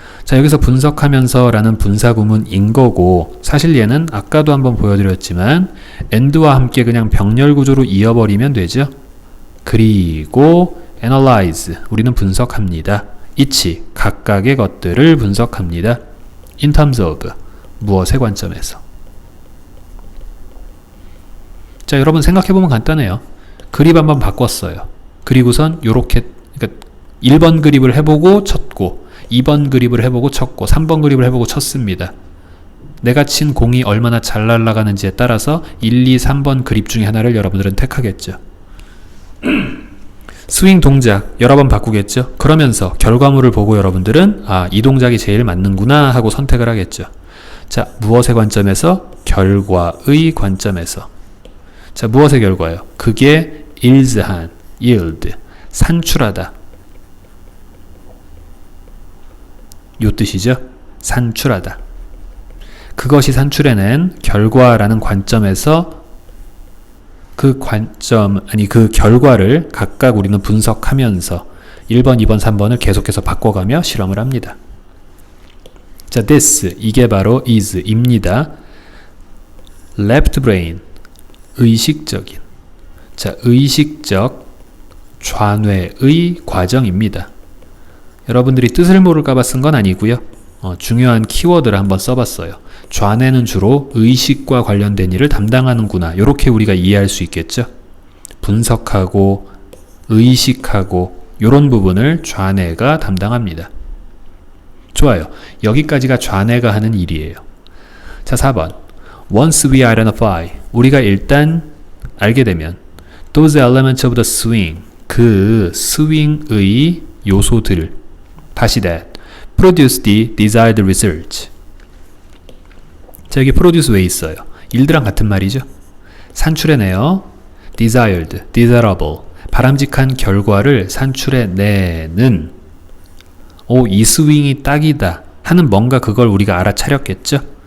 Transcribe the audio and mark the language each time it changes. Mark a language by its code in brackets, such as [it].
[ko] 자, 여기서 분석하면서 라는 분사구문인 거고, 사실 얘는 아까도 한번 보여드렸지만 and와 함께 그냥 병렬 구조로 이어버리면 되죠. 그리고 analyze, 우리는 분석합니다. each, 각각의 것들을 분석합니다. [en] in terms of, [ko] 무엇의 관점에서. 자, 여러분 생각해보면 간단해요. 그립 한번 바꿨어요. 그리고선 요렇게 그러니까 1번 그립을 해보고 쳤고 2번 그립을 해보고 쳤고 3번 그립을 해보고 쳤습니다. 내가 친 공이 얼마나 잘 날아가는지에 따라서 1, 2, 3번 그립 중에 하나를 여러분들은 택하겠죠. 스윙 동작 여러 번 바꾸겠죠. 그러면서 결과물을 보고 여러분들은 이 동작이 제일 맞는구나 하고 선택을 하겠죠. 자, 무엇의 관점에서? 결과의 관점에서. 자, 무엇의 결과요? 그게 일즈한, yield, 산출하다. 요 뜻이죠. 산출하다. 그것이 산출해낸 결과라는 관점에서 그 결과를 각각 우리는 분석하면서 1번, 2번, 3번을 계속해서 바꿔가며 실험을 합니다. 자, [en] this, [ko] 이게 바로 is, 입니다. [en] left brain, [ko] 의식적인. 자, 의식적 좌뇌의 과정입니다. 여러분들이 뜻을 모를까봐 쓴 건 아니고요. 중요한 키워드를 한번 써봤어요. 좌뇌는 주로 의식과 관련된 일을 담당하는구나. 이렇게 우리가 이해할 수 있겠죠. 분석하고 의식하고 이런 부분을 좌뇌가 담당합니다. 좋아요. 여기까지가 좌뇌가 하는 일이에요. 자, 4번. [en] Once we identify, [ko] 우리가 일단 알게 되면 [en] those elements of the swing, [ko] 그 스윙의 요소들, 다시 [en] that, produce the desired result. [ko] 자, 여기 produce 왜 있어요? 일드랑 같은 말이죠. 산출해내요. [en] desired, desirable, [ko] 바람직한 결과를 산출해내는 이 스윙이 딱이다 하는 뭔가 그걸 우리가 알아차렸겠죠.